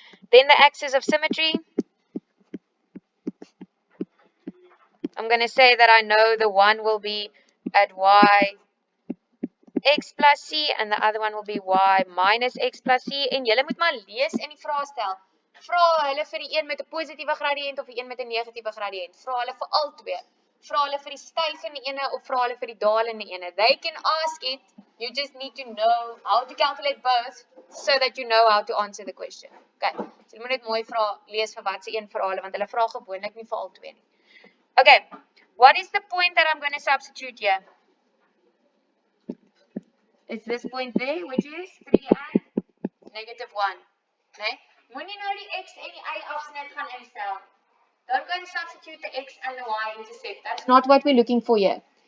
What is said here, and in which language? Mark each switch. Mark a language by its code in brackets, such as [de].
[en] Then the axis of symmetry. I'm going to say that I know the one will be at y x plus c and the other one will be y minus x plus c. [af] En julle moet maar lees in die vraestel. Vra hulle vir die een met 'n positiewe gradiënt of die een met 'n negatiewe gradiënt. Vra hulle vir al twee. Vra hulle vir die stygende ene of vra hulle vir die dalende ene. [en] They can ask it. You just need to know how to calculate both so that you know how to answer the question. Okay. [af] So jy moet net mooi lees vir wat se een vra hulle want hulle vra gewoonlik nie vir al twee nie. Okay. [en] What is the point that I'm going to substitute here? It's this point there, which is 3 and negative 1. Nee? [af] Moenie nou die x en die y afsnit gaan instel. [en] Don't go and substitute the x and the y intercept. That's not what we're looking for here.